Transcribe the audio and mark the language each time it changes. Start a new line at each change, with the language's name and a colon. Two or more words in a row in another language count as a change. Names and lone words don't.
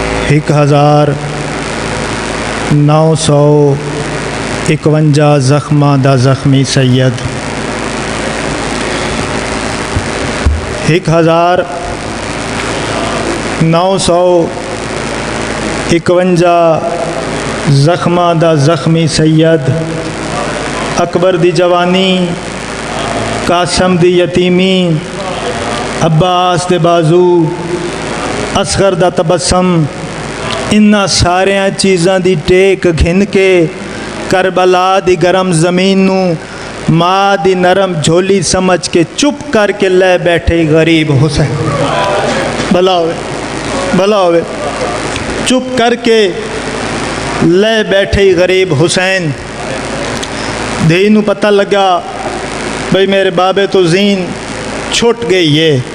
Punjabi: 1951 ਜ਼ਖਮਾਂ ਦਾ ਜ਼ਖਮੀ ਸੈਦ 1951 ਜ਼ਖਮਾਂ ਦਾ ਜ਼ਖਮੀ ਸੈਦ اکبر دی جوانی قاسم دی یتیمی عباس دے بازو اصغر دا تبسم انہاں ساریاں چیزاں دی ٹیک گھن کے کربلا دی گرم زمین نو ماں دی نرم جھولی سمجھ کے چپ کر کے لے بیٹھے غریب حسین بھلا ہوئے چپ کر کے لے بیٹھے غریب حسین دھی نو پتہ لگا بھئی میرے بابے تو زین چھٹ گئی ہے